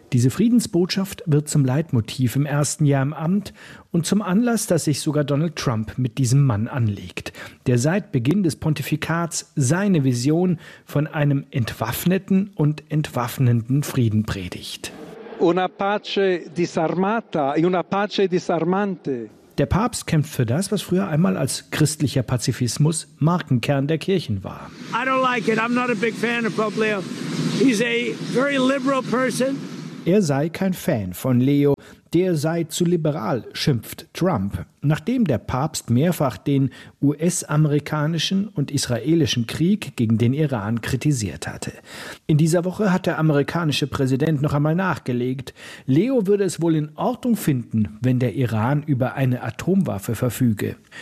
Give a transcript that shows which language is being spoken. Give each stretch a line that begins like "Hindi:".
German: Diese Friedensbotschaft wird zum Leitmotiv im ersten Jahr im Amt und zum Anlass, dass sich sogar Donald Trump mit diesem Mann anlegt, der seit Beginn des Pontifikats seine Vision von einem entwaffneten und entwaffnenden Frieden predigt.
Italian: Una pace disarmata e una pace disarmante.
German: Der Papst kämpft für das, was früher einmal als christlicher Pazifismus Markenkern der Kirchen war.
English: I don't like it. I'm not a big fan of Pope Leo. He's a very liberal person.
German: Er sei kein Fan von Leo, der sei zu liberal, schimpft Trump. Nachdem der Papst mehrfach den US-amerikanischen und israelischen Krieg gegen den Iran kritisiert hatte. In dieser Woche hat der amerikanische Präsident noch einmal nachgelegt, Leo würde es wohl in Ordnung finden, wenn der Iran über eine Atomwaffe verfüge.